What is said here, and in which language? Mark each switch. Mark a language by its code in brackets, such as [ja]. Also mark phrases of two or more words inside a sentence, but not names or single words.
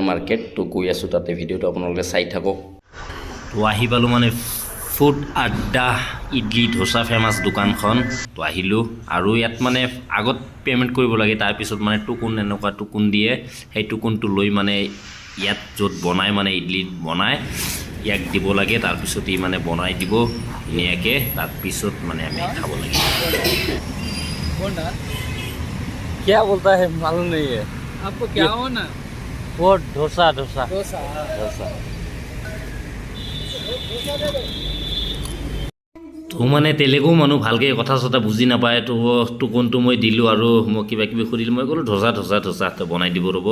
[as] মাৰ্কেট তো গৈ আছোঁ তাতে ভিডিঅ'টো আপোনালোকে চাই থাকক তো আহি পালোঁ মানে ফুড আড্ডা ইডলি ধোচা ফেমাছ দোকানখন তো আহিলোঁ আৰু ইয়াত মানে আগত পে'মেণ্ট কৰিব লাগে তাৰপিছত মানে টুকুন এনেকুৱা টুকুন দিয়ে সেই টুকুনটো লৈ মানে ইয়াত য'ত বনাই মানে ইডলি বনাই ইয়াক দিব লাগে তাৰপিছত ই মানে বনাই দিব ধুনীয়াকৈ তাৰপিছত মানে আমি খাব লাগে [hi] क्या बोलता है मालूम नहीं है आपको क्या हो ना वो डोसा [as] তো মানে তেলেগু মানুহ ভালকৈ কথা চথা বুজি নাপায় তো টুকুনটো মই দিলোঁ আৰু মই কিবা কিবি সুধিলোঁ মই ক'লোঁ ধোচা তো বনাই দিব ৰ'ব